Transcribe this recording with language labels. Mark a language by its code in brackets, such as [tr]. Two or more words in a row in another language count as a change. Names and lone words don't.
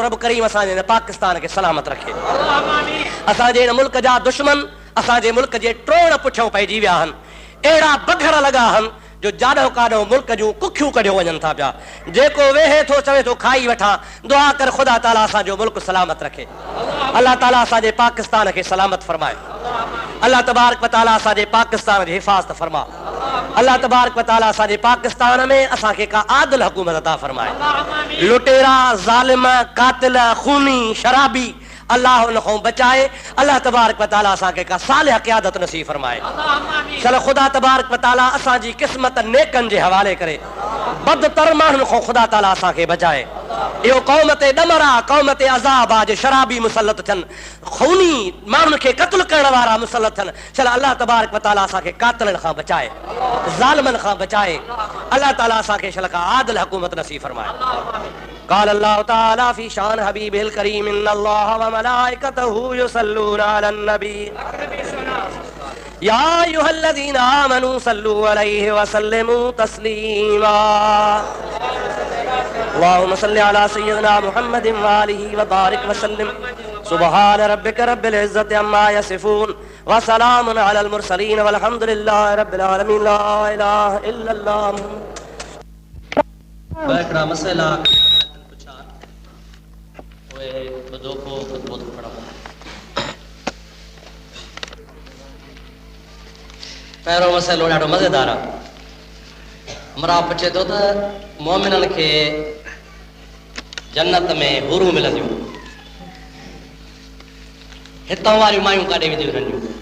[sd] रब करीम असांजे हिन पाकिस्तान खे सलामत रखे। असांजे हिन मुल्क जा दुश्मन असांजे मुल्क जे टोड़ पुठियां पइजी विया आहिनि। अहिड़ा बघर लॻा आहिनि जो जाॾो काॾो मुल्क जूं कुखियूं कढियो वञनि था पिया। जेको वेहे थो चवे थो खाई वठां। दुआ कर ख़ुदा ताला असांजो मुल्क सलामत रखे। अल्लाह ताला असांजे पाकिस्तान खे सलामत फरमाए। अल्लाह तबारक व तआला असांजे पाकिस्तान जी हिफ़ाज़त फरमा। अल्लाह तबारक व तआला असांजे पाकिस्तान में असांखे का आदिल हुकूमत अता फरमाए। लुटेरा ज़ालिम कातिल खूनी शराबी अल्लाह उन खां बचाए। अल्लाह तबारक व तआला असांखे का सालिह क़यादत नसीब फरमाए। चल ख़ुदा तबारक व तआला असांजी क़िस्मत नेकनि जे हवाले करे बदतर माण्हुनि खां ख़ुदा ताला असांखे बचाए। इहो क़ौम ते ॾमर आहे, क़ौम ते अज़ाब आहे। जे शराबी मुसलत थियनि, खूनी माण्हुनि खे क़त्ल करण वारा मुसलत थियनि। चल अल्लाह तबारक व तआला असांखे कातिलनि खां बचाए, ज़ालिमनि खां बचाए। अल्लाह ताला असांखे शल का आदिल हुकूमत नसीब फरमाए। [ar] قال الله تعالى في شان حبيبه الكريم إن الله وملائكته يصلون على النبي يا أيها الذين آمنوا صلوا عليه وسلموا تسليما اللهم صل على سيدنا محمد وآله وبارك وسلم سبحان ربك رب العزة عما يصفون وسلام على المرسلين والحمد لله رب العالمين لا إله إلا الله [sd] बैठना मसला बदो को बहुत बड़ा पहिरों मसइलो ॾाढो मज़ेदार आहे। हमरा पुछे थो त मोमिननि खे जन्नत में हुरूं मिलंदियूं, हितां वारियूं मायूं काॾे वेंदियूं रहंदियूं?